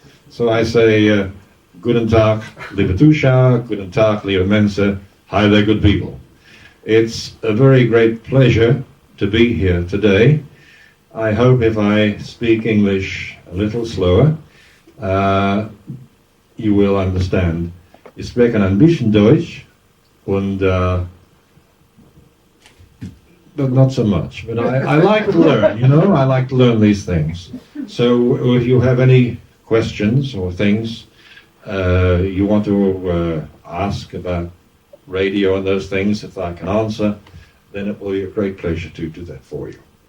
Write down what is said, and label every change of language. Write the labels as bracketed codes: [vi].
[de] So I say Guten Tag, liebe Zuschauer, Guten Tag, liebe Mensa. [en] Hi there, good people. It's a very great pleasure to be here today. I hope if I speak English a little slower, you will understand. [de] Ich spreche ein bisschen Deutsch, [en] and but not so much. But I like to learn, I like to learn these things. So if you have any questions or things you want to ask about radio and those things, if I can answer, then it will be a great pleasure to do that for you.